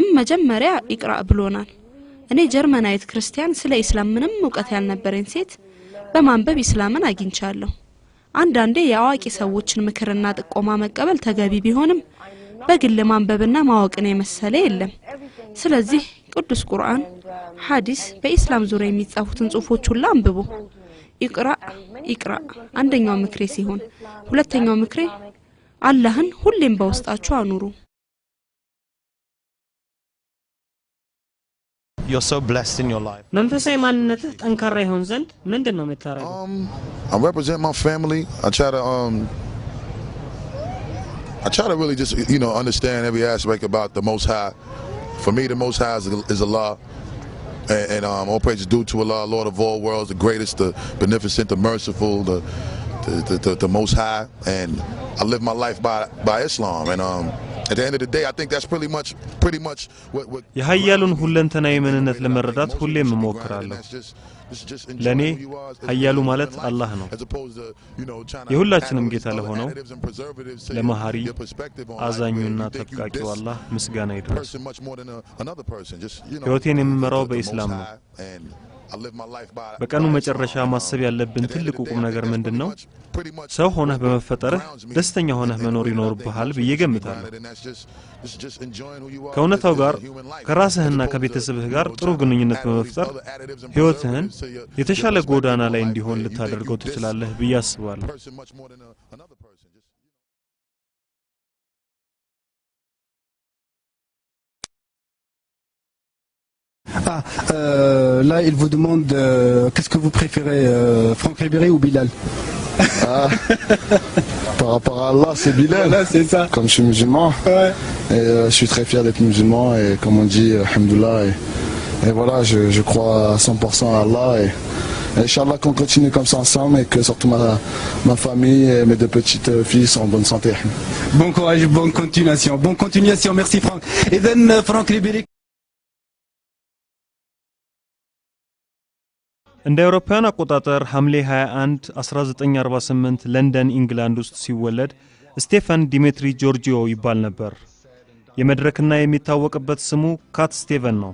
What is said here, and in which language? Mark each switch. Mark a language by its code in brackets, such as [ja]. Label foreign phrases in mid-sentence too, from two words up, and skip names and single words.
[am] መጀመሪያ ይቅራ ብሎናል እኔ ጀርመናዊት ክርስቲያን ስለ እስላም ምንም ዕውቀት ያልነበረኝ ሴት በማንበብ እስላምን አግኝቻለሁ አንዳንዴ የአዋቂ ሰዎችን ምክርና ጥቆማ መቀበል ተገቢ ቢሆንም በግል ማንበብና ማወቅን የመሰለ የለም ስለዚህ ቅዱስ ቁርአን ሐዲስ በእስላም ዙሪያ የሚጻፉትን ጽሁፎች ሁሉ አንብቡ ይቅራ አንደኛው ምክሬ ሲሆን ሁለተኛው ምክሬ አላህን ሁሌም በውስጣችሁ አኑሩ [en] You're so blessed in your life. [am] መንፈሳዊ ማንነትህ ጠንካራ ይሆን ዘንድ ምንድነው የምታረገው [en] I represent my family. I try to really just understand every aspect about the Most High. For me, the Most High is Allah. And all praise is due to Allah, Lord of all worlds, the greatest, the beneficent, the merciful, the Most High. And I live my life by Islam. And at the end of the day, I think that's pretty much what [am] የኃያሉን ሁለንተናዊ ማንነት ለመረዳት ሁሌም እሞክራለሁ ለኔ ኃያሉ ማለት አላህ ነው የሁላችንም ጌታ ለሆነው ለመሐሪ አዛኙና ተጠቃቂው አላህ ምስጋና ይድረስ ሕይወቴን የምመራው በእስላም ነው በቀኑ መጨረሻ ማሰብ ያለብን ትልቁ ቁም ነገር ምንድነው ሰው ሆነህ በመፈጠርህ ደስተኛ ሆነህ መኖር ይኖርብሃል በየገምታለሁ ከእውነታው ጋር ከራስህና ከቤተሰብህ ጋር ጥሩ ግንኙነት በመፍጠር ሕይወትህን የተሻለ ጎዳና ላይ እንዲሆን ልታደርገው ትችላለህ ብዬ አስባለሁ [fr] Là, il vous demande qu'est-ce que vous préférez, Franck Ribéry ou Bilal Par rapport à Allah, c'est Bilal. Voilà, c'est ça. Comme je suis musulman, ouais. Et je suis très fier d'être musulman et comme on dit, alhamdoulilah. Et voilà, je crois à 100% à Allah. Et Inch'Allah qu'on continue comme ça ensemble et que surtout ma famille et mes deux petites filles sont en bonne santé. Bon courage, bonne continuation. Bonne continuation, merci Franck. Et then Franck Ribéry. [am] እንደ አውሮፓውያን አቆጣጠር ሐምሌ 21 1948 ለንደን ኢንግላንድ ውስጥ ሲወለድ ስቴፈን ዲሜትሪ ጆርጂዮ ይባል ነበር የመድረክና የሚታወቅበት ስሙ ካት ስቴቨን ነው